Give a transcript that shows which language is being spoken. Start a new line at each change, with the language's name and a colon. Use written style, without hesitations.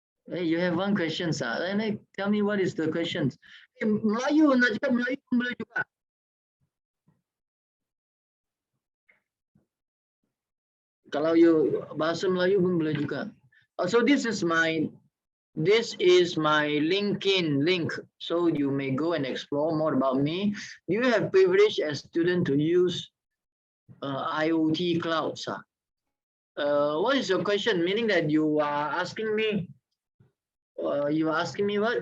English: Hey, you have one question, sir. And tell me what is the question.
Malay: Melayu nak cakap Melayu pun boleh juga. Kalau you bahasa Melayu pun boleh juga.
English: So this is my LinkedIn link. So you may go and explore more about me. Do you have privilege as student to use IoT clouds? What is your question? Meaning that you are asking me. You are asking me what?